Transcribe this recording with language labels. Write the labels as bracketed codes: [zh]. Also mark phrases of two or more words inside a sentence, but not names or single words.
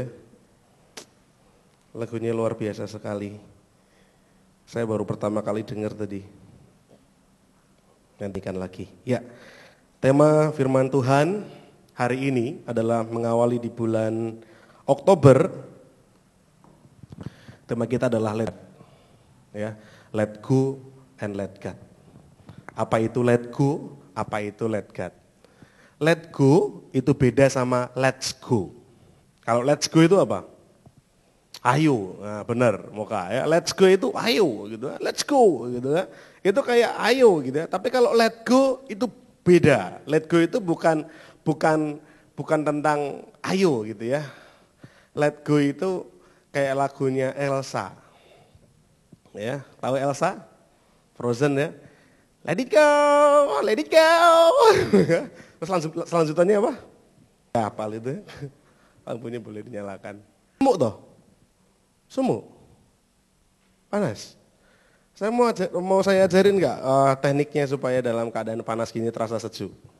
[id] Lagunya luar biasa sekali. Saya baru pertama kali dengar tadi. Nantikan lagi. Ya, tema firman Tuhan hari ini adalah mengawali di bulan Oktober. Tema kita adalah [en] let go and let God. [id] Apa itu [en] let go? [id] Apa itu [en] let God? Let go [id] itu beda sama [en] let's go. [id] Kalau [en] let's go [id] itu apa? Ayo, nah benar, Moka ya. [en] Let's go [id] itu ayo gitu, [en] let's go [id] gitu ya. Itu kayak ayo gitu ya. Tapi kalau [en] let go [id] itu beda. [en] Let go [id] itu bukan tentang ayo gitu ya. [en] Let go [id] itu kayak lagunya Elsa. Ya, tahu Elsa? Frozen ya. [en] Let it go, let it go. [id] Terus selanjutnya apa? Ya, apal itu. Lampunya boleh dinyalakan. [jv] Sumuk toh? Sumuk? Panas? [id] Mau saya ajarin nggak tekniknya supaya dalam keadaan panas gini terasa sejuk?